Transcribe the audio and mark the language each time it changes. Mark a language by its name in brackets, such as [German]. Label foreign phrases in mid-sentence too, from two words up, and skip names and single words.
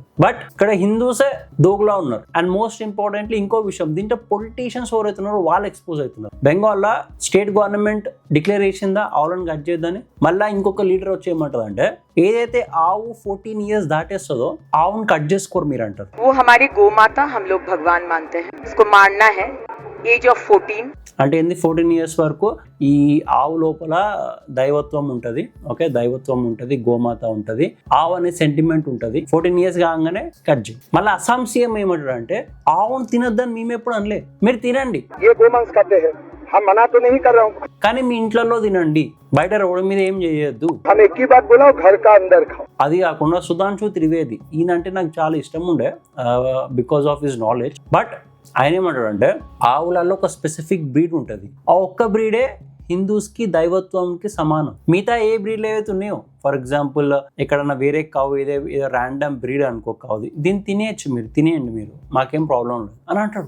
[Telugu] బట్ ఇక్కడ హిందూసే దోగులా ఉన్నారు. [English] and most importantly [Telugu] ఇంకో విషయం, దీంట్లో పొలిటీషియన్స్ ఎవరైతున్నారో వాళ్ళు ఎక్స్పోజ్ అవుతున్నారు. బెంగాల్లో [English] state government declare [Telugu] చేసిందా ఆవులను కట్ చేద్దని. మళ్ళీ ఇంకొక లీడర్ వచ్చి ఏమంటది అంటే ఏదైతే ఆవు 14 years దాటేస్తుందో ఆవును కట్ చేసుకోరు మీరు అంటారు. [Hindi] वो हमारी गोमाता हम लोग भगवान मानते हैं, इसको मारना है [English] age of 14. [Telugu] అంటే ఏంది 14 years వరకు ఈ ఆవు లోపల దైవత్వం ఉంటుంది. ఓకే, దైవత్వం ఉంటుంది, గోమాత ఉంటుంది, ఆవు అనే సెంటిమెంట్ ఉంటుంది. 14 years కాగానే కట్ చేయి. మళ్ళీ అస్సాం సీఎం ఏమంటాడు అంటే ఆవును తినొద్దని మేము ఎప్పుడు అనలే, మీరు తినండి, [Hindi] ये गोमांस खाते हैं, हम मना तो नहीं कर रहा हूँ, [Telugu] కానీ మీ ఇంట్లో తినండి, బయట రోడ్డు మీద ఏం చేయొద్దు. [Hindi] हम एक ही बात बोला, घर का अंदर खाओ. [Telugu] అది కాకుండా సుధాంశు త్రివేది ఈయనంటే నాకు చాలా ఇష్టం ఉండే [English] because of his knowledge. [Telugu] బట్ ఆయన ఏమంటాడు అంటే ఆవులలో ఒక [English] specific breed [Telugu] ఉంటుంది, ఆ ఒక్క బ్రీడే హిందూస్కి దైవత్వంకి సమానం. మిగతా ఏ బ్రీడ్లు ఏవైతే ఉన్నాయో, [English] for example [Telugu] ఎక్కడన్నా వేరే కావు ఏదో [English] random breed [Telugu] అనుకో కావు, దీన్ని తినేయచ్చు, మీరు తినేయండి, మీరు మాకేం ప్రాబ్లం లేదు అని అంటాడు.